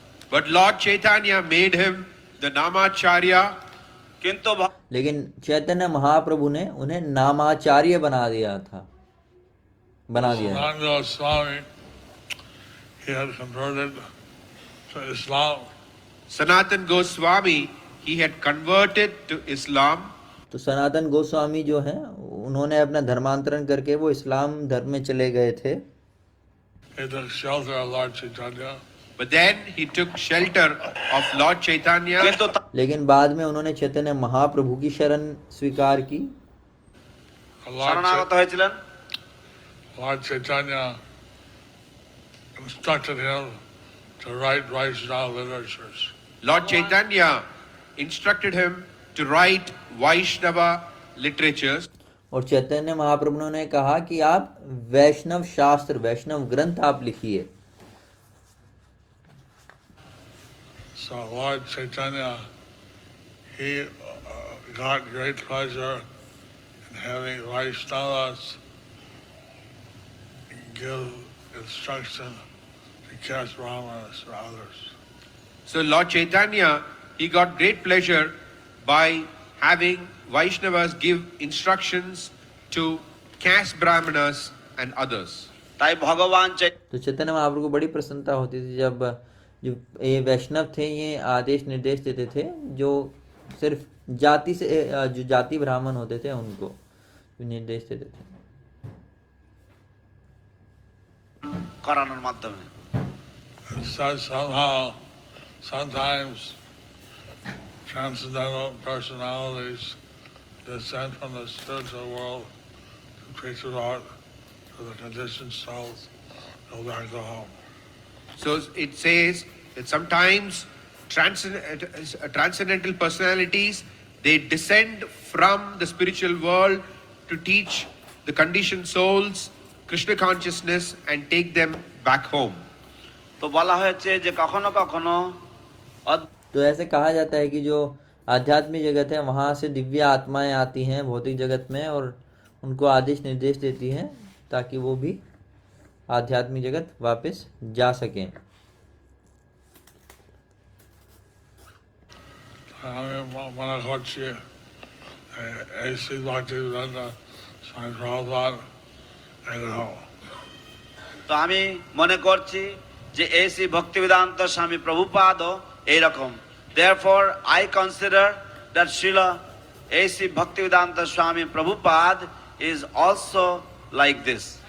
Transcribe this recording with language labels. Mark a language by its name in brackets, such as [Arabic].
[English] But Lord Chaitanya made him the Namacharya. [Hindi] लेकिन चैतन्य महाप्रभु ने उन्हें नामाचार्य बना दिया। [English] Swami, he had converted to Islam. Sanatan Goswami, he had converted to Islam. [Hindi] तो सनातन गोस्वामी जो है उन्होंने अपना धर्मांतरण करके वो इस्लाम धर्म में चले गए थे। [English] He took shelter of Lord Chaitanya. But then he took shelter of Lord Chaitanya. [Hindi] लेकिन बाद में उन्होंने चैतन्य महाप्रभु की शरण स्वीकार की। [Bangla] শরণাগত হয়েছিলেন। [English] Lord Chaitanya instructed him to write Vaishnava literatures. Lord Chaitanya instructed him to write Vaishnava literatures. [Hindi] और चैतन्य महाप्रभु ने कहा कि आप वैष्णव शास्त्र, वैष्णव ग्रंथ आप लिखिए। [English] So Lord Chaitanya, he got great pleasure in having Vaishnavas give instruction to caste brahmanas or others. So Lord Chaitanya, he got great pleasure by having Vaishnavas give instructions to caste brahmanas and others. [Bangla] ताई भगवान [Hindi] तो चैतन्य महाप्रभु को बड़ी प्रसन्नता होती थी जब जो ये वैष्णव थे ये आदेश निर्देश देते थे जो सिर्फ जाति से जो जाति ब्राह्मण होते थे उनको निर्देश देते थे [Bangla] करानोर माध्यमे [English] So somehow, sometimes transcendental personalities descend from the spiritual world to preach about to the conditioned souls, go back, go home. So it says that sometimes transcendental personalities, they descend from the spiritual world to teach the conditioned souls Krishna consciousness and take them back home. [Bangla] तो बोला হয়েছে যে কখনো কখনো [Hindi] तो ऐसे कहा जाता है कि जो आध्यात्मिक जगत है वहाँ से दिव्य आत्माएं आती हैं भौतिक जगत में और उनको आदेश निर्देश देती हैं ताकि वो भी आध्यात्मिक जगत वापस जा सकें। [Bangla] मना করছি এই শ্রী ভক্তিবিদান্ত স্বামী প্রভুপাদ এরকম তো আমি মনে করছি যে এসি ভক্তিবেদান্ত স্বামী প্রভুপাদ এইরকম [English] therefore I consider that Srila A.C. Bhaktivedanta Swami Prabhupada is also like this.